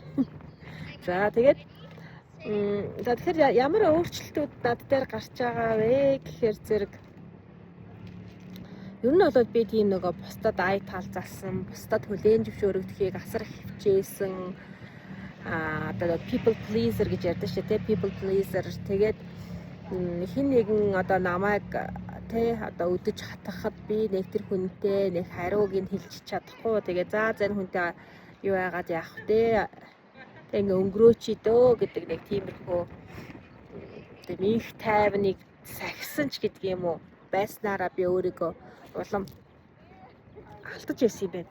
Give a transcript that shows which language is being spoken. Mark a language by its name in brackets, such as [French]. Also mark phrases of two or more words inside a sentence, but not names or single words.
[Mongolian] За тэгэхээр ямар өөрчлөлтүүд над дээр гарч байгаа вэ гэхээр зэрэг ер нь бол би тийм нөгөө бусдад ай таалзалсан, бусдад хүлээн зөвшөөрөгдөхийг асар их хичээсэн одоо [English] people pleaser [Mongolian] гэж ярьдаг шүү дээ. [English] People pleaser [Mongolian] тэгээд хин нэгэн одоо намайг тэ одоо өдөж хатгахад би нэг тэр хүнтэй нэг хариуг нь хэлж чадахгүй. Тэгээд за энэ хүнтэй юу яагаад яах вэ? Ингээ өнгөрөөч дөө гэдэг нэг тиймэрхүү тийм их тайвныг сахисан ч гэдэг юм уу байснараа би өөрийгөө улам алдаж ирсэн юм байна.